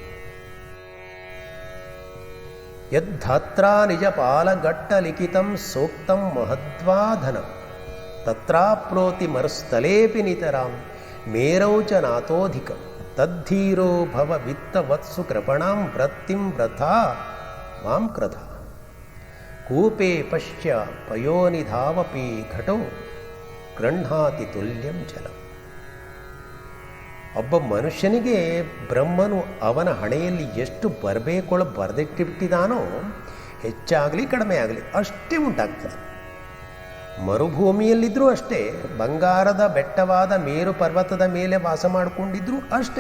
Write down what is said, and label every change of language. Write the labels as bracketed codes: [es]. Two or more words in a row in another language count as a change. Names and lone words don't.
[sa] ಯದ್ಧಾತ್ರ ನಿಜ ಪಾಲಗಟ್ಟ ಲಿಖಿತಂ ಸೋಕ್ತಂ ಮಹದ್ವಾಧನಂ ತತ್ರಾಪ್ರೋತಿ ಮರುಸ್ಥಲೇಪಿ ನಿತರಾಂ ಮೇರೌಚ ನಾಥೋಧಿಕಂ ತದ್ಧೀರೋ ಭವ ವಿತ್ತವತ್ಸು ಕೃಪಣಾಂ ವೃತ್ತಿಂ ವ್ರಥಾ ಮಾಂ ಕ್ರಧ ಕೂಪೇ ಪಶ್ಯ ಪಯೋನಿಧಾವಪಿ ಘಟೋ ಗೃಹ್ಣಾತಿ ತುಲ್ಯಂ ಜಲಂ. [kn] ಒಬ್ಬ ಮನುಷ್ಯನಿಗೆ ಬ್ರಹ್ಮನು ಅವನ ಹಣೆಯಲ್ಲಿ ಎಷ್ಟು ಬರೆದಿಟ್ಟಿಬಿಟ್ಟಿದಾನೋ, ಹೆಚ್ಚಾಗಲಿ ಕಡಿಮೆ ಆಗಲಿ ಅಷ್ಟೇ ಉಂಟಾಗ್ತದೆ. ಮರುಭೂಮಿಯಲ್ಲಿದ್ದರೂ ಅಷ್ಟೇ, ಬಂಗಾರದ ಬೆಟ್ಟವಾದ ಮೇರು ಪರ್ವತದ ಮೇಲೆ ವಾಸ ಮಾಡಿಕೊಂಡಿದ್ರೂ ಅಷ್ಟೇ.